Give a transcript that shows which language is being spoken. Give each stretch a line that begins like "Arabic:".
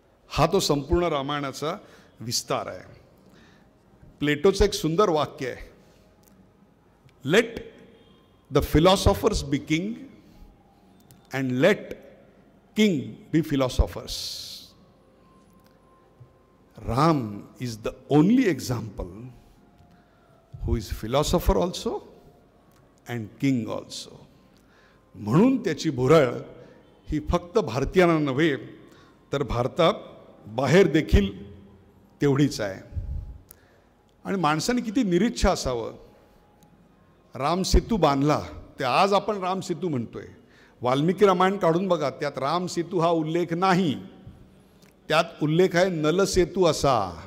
Marathi: हा तो संपूर्ण रामायणाचा विस्तार आहे. प्लेटोचं एक सुंदर वाक्य आहे,
English: Let the philosophers be king and let king be philosophers. Ram is the only example who is philosopher also and king also.
Marathi: म्हणून त्याची भुरळ ही फक्त भारतीयांना नव्हे तर भारतात बाहेर देखील तेवढीच आहे. आणि माणसाने किती निरीच्छा असावं राम सेतू बांधला, ते आज आपण राम सेतू म्हणतोय. वाल्मिकी रामायण काढून बघा, त्यात राम सेतू हा उल्लेख नाही, त्यात उल्लेख आहे नल सेतू असा.